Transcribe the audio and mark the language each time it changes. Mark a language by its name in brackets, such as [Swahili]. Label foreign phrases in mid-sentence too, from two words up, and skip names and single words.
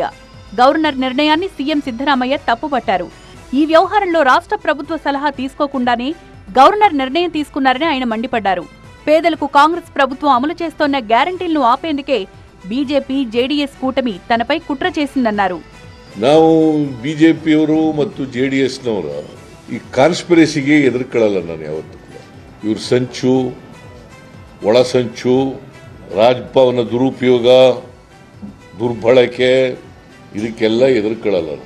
[Telugu] గవర్నర్ నిర్ణయాన్ని సీఎం సిద్ధరామయ్య తప్పుపట్టారు. ఈ వ్యవహారంలో రాష్ట్ర ప్రభుత్వ సలహా తీసుకోకుండానే గవర్నర్ నిర్ణయం తీసుకున్నారని ఆయన మండిపడ్డారు. పేదలకు కాంగ్రెస్ ప్రభుత్వం అమలు చేస్తోన్న గ్యారంటీలను ఆపేందుకే బీజేపీ జేడీఎస్ కూటమి తనపై కుట్ర చేసిందన్నారు. [Kannada] ನಾವು ಬಿಜೆಪಿಯವರು ಮತ್ತು ಜೆಡಿಎಸ್ನವರು ಈ ಕಾನ್ಸ್ಪಿರಸಿಗೆ ಎದುರುಕೊಳ್ಳಲ್ಲ. ನಾನು ಯಾವತ್ತೂ ಕೂಡ ಇವ್ರ ಸಂಚು, ಒಳ ಸಂಚು, ರಾಜಭವನ ದುರುಪಯೋಗ, ದುರ್ಬಳಕೆ ಇದಕ್ಕೆಲ್ಲ ಎದುರುಕೊಳ್ಳಲ್ಲ ನಾನು.